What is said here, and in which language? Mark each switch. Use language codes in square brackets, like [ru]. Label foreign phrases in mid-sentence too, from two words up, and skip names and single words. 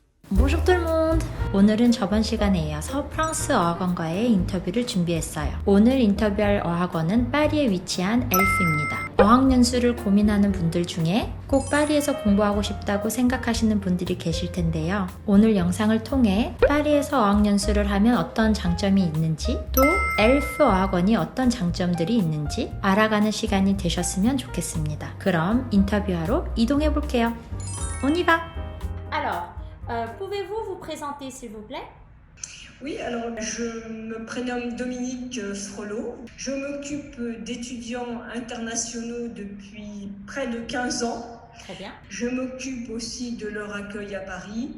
[fr] Bonjour tout le monde! [ko] 오늘은 저번 시간에 이어서 프랑스 어학원과의 인터뷰를 준비했어요. 오늘 인터뷰할 어학원은 파리에 위치한 엘프입니다. 어학연수를 고민하는 분들 중에 꼭 파리에서 공부하고 싶다고 생각하시는 분들이 계실 텐데요. 오늘 영상을 통해 파리에서 어학연수를 하면 어떤 장점이 있는지, 또 엘프 어학원이 어떤 장점들이 있는지 알아가는 시간이 되셨으면 좋겠습니다. 그럼 인터뷰하러 이동해 볼게요. [fr] On y va! Alors, pouvez-vous vous présenter s'il vous plaît? Oui, alors je me prénomme Dominique Frelot. Je m'occupe d'étudiants internationaux depuis près de 15 ans. Très bien. Je m'occupe aussi de leur accueil à Paris.